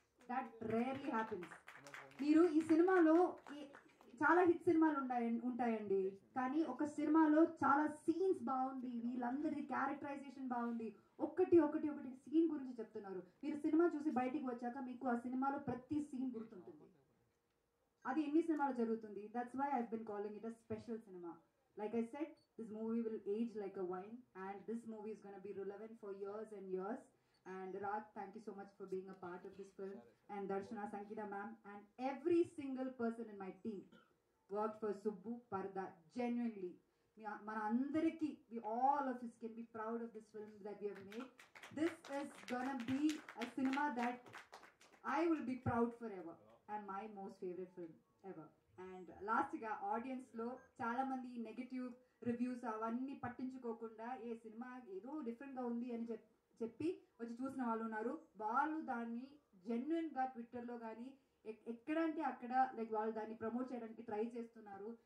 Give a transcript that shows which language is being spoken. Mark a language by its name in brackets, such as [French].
[English] That rarely happens. [Telugu] మీరు ఈ సినిమాలో చాలా హిట్ సినిమాలు ఉంటాయండి, కానీ ఒక సినిమాలో చాలా సీన్స్ బాగుంది, వీళ్ళందరి క్యారెక్టరైజేషన్ బాగుంది, ఒకటి ఒకటి ఒకటి సీన్ గురించి చెప్తున్నారు. మీరు సినిమా చూసి బయటికి వచ్చాక మీకు ఆ సినిమాలో ప్రతి సీన్ గుర్తుంటుంది. అది ఎన్ని సినిమాలు జరుగుతుంది. [English] That's why I been calling it a special cinema. Like I said, this movie will age like a wine, and this movie is going to be relevant for years and years. And Raj, thank you so much for being a part of this film. And Darshana, Sankita ma'am, and every single person in my team worked for Subbu Parda genuinely. [Telugu] Mana andariki, [English] we all of us can be proud of this film that we have made. This is gonna be a cinema that I will be proud forever, and my most favorite film ever. [Telugu] And లాస్ట్గా ఆడియన్స్లో చాలామంది negative reviews అవన్నీ పట్టించుకోకుండా ఏ cinema ఏదో డిఫరెంట్గా ఉంది అని చెప్పి వచ్చి చూసిన వాళ్ళు ఉన్నారు. వాళ్ళు దాన్ని జెన్యున్గా ట్విట్టర్లో కానీ ఎక్కడంటే అక్కడ లైక్ వాళ్ళు దాన్ని ప్రమోట్ చేయడానికి ట్రై చేస్తున్నారు.